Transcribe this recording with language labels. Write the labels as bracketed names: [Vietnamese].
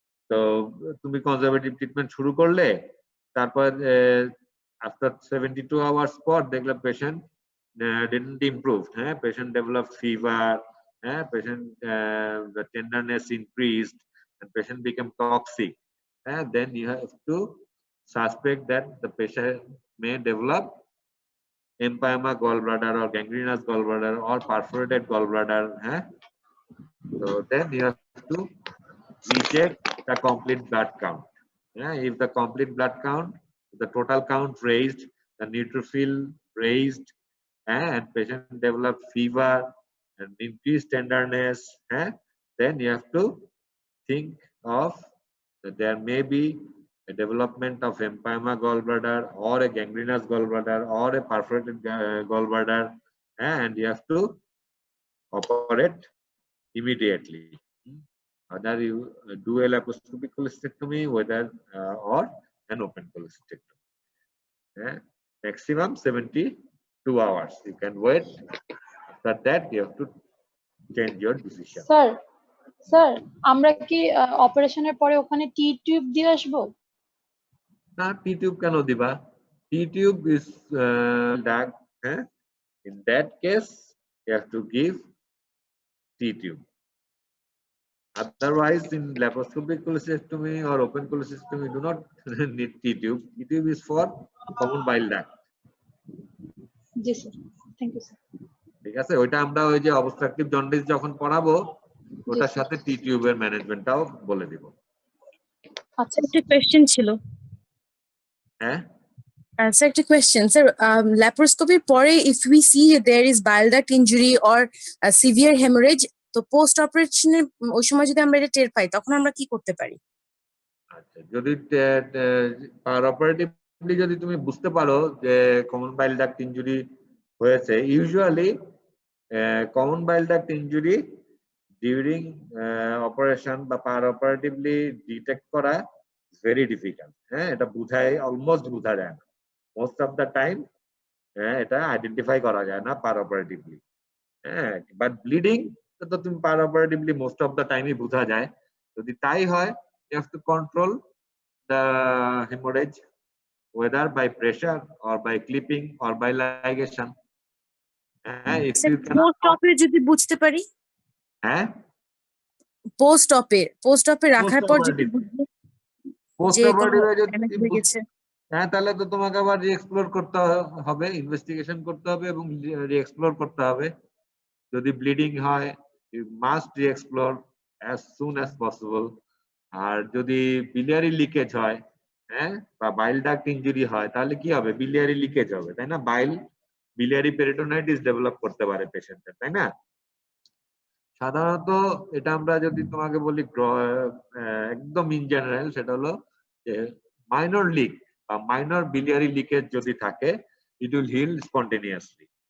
[Bangla] তো তুমি conservative treatment শুরু করলে, তারপর [English] after 72 hours [Bangla] পর দেখলাম [English] Patient didn't improve, patient developed fever, patient the tenderness increased, and patient became toxic, then you have to suspect that the patient may develop empyema gallbladder or gangrenous gallbladder or perforated gallbladder. So then you have to recheck the complete blood count. If the complete blood count, the total count raised, the neutrophil raised, and patient developed fever and increased tenderness, then you have to think of that there may be a development of empyema gallbladder or a gangrenous gallbladder or a perforated gallbladder, and you have to operate immediately. Whether you do a laparoscopic cholecystectomy, whether or an open cholecystectomy. Maximum 72 hours. You can wait. After that, you have to change your decision. [Bangla] Sir আমরা কি অপারেশনের পরে ওখানে টি tube দিয়ে আসবো? না, টি tube কেন দিবা? [English] T tube is dark. In that case, you have to give T tube. Otherwise, in laparoscopic cholecystectomy or open cholecystectomy, you do not need T tube. T tube is for common bile duct. [Bangla] G sir, thank you sir. ঠিক আছে, ওইটা আমরা ওই যে obstructive jaundice যখন পড়াবো, ওটার সাথে টি টিউবের ম্যানেজমেন্টটাও বলে দিব। আচ্ছা, একটা কোশ্চেন ছিল। হ্যাঁ স্যার, একটা কোয়েশ্চেন স্যার, ল্যাপারোস্কোপির পরে [English] if we see there is bile duct injury or severe haemorrhage, [Bangla] তো পোস্ট অপারেশনের ওই সময় যদি আমরা এটা টের পাই, তখন আমরা কি করতে পারি? আচ্ছা, যদি পার অপারেটিভলি যদি তুমি বুঝতে পারো যে কমন বাইল ডাক্ট ইনজুরি হয়েছে, ইউজুয়ালি কমন বাইল ডাক্ট ইনজুরি ডিউরিং অপারেশন বা পার অপারেটিভলি ডিটেক্ট করা ভেরি ডিফিকাল্ট। এটা বুঝায়, অলমোস্ট বোঝা যায় না। [English] most of the time [Bangla] এটা আইডেন্টিফাই করা যায় না পার অপারেটিভলি। বাট ব্লিডিং তো তুমি পার অপারেটিভলি [English] most of the টাইমই [Bangla] বোঝা যায়। যদি তাই হয়, [English] you have to control the hemorrhage whether by pressure or by clipping or by ligation. If you [Bangla] post অপে যদি বুঝতে পারি, পোস্ট অপে রাখার পর যদি পোস্ট অপারেটিভে যদি তাহলে তো তোমাকে আবার রিএক্সপ্লোর করতে হবে, ইনভেস্টিগেশন করতে হবে এবং রিএক্সপ্লোর করতে হবে। যদি ব্লিডিং হয়, [English] you must re-explore as soon as possible. [Bangla] আর যদি biliary লিকেজ হয়, বা বাইল ডাক্ট ইনজুরি হয়, তাহলে কি হবে? biliary লিকেজ হবে, তাই না? বাইল biliary peritonitis ডেভেলপ করতে পারে পেশেন্টের, তাই না? সাধারণত এটা আমরা যদি তোমাকে বলি একদম ইন জেনারেল, সেটা হলো যে মাইনর লিক বা মাইনর biliary লিকেজ যদি থাকে, [English] It will heal spontaneously.